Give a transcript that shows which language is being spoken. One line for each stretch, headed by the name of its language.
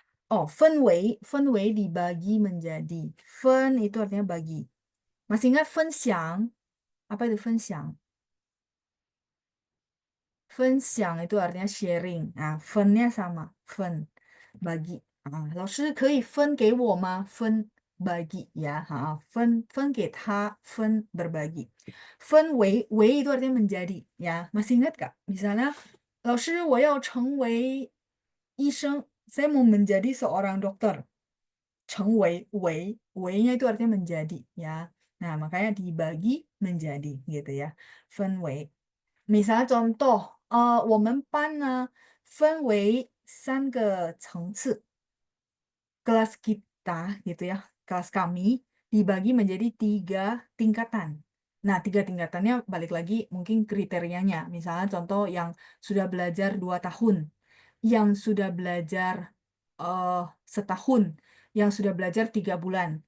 Indonesian: Oh, 氛围 dibagi menjadi. 分 itu artinya bagi. Masih ingat 分享? Apa itu 分享? 分享 itu artinya sharing. Nah, 分-nya sama, 分 bagi.
Chinese: 老师可以分给我吗?分
Indonesian: bagi ya.
Chinese: 分给他, 分 berbagi.
Indonesian: 分为 itu artinya menjadi ya. Masih ingat gak? Misalnya,
Chinese: 老师我要成为医生.
Indonesian: Saya mau menjadi seorang dokter. 成为 nya itu artinya menjadi ya. Nah, makanya dibagi menjadi gitu ya.
Chinese: 分为.
Indonesian: Misalnya contoh,
Chinese: 我们班呢分为3个层次.
Indonesian: Kelas kita gitu ya, kelas kami dibagi menjadi 3 tingkatan. Nah, 3 tingkatannya balik lagi mungkin kriterianya. Misalnya contoh yang sudah belajar 2 tahun, yang sudah belajar setahun, yang sudah belajar 3 bulan.